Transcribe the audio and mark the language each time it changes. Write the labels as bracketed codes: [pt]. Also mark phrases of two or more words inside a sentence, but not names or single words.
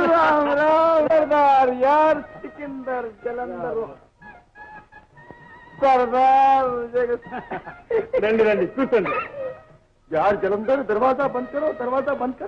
[hi] सरदार यार सिकंदर जलंधर सरदार [te] రండి రండి కూర్చోండి. [hi] यार जलंधर दरवाजा बंद करो, दरवाजा बंद करो.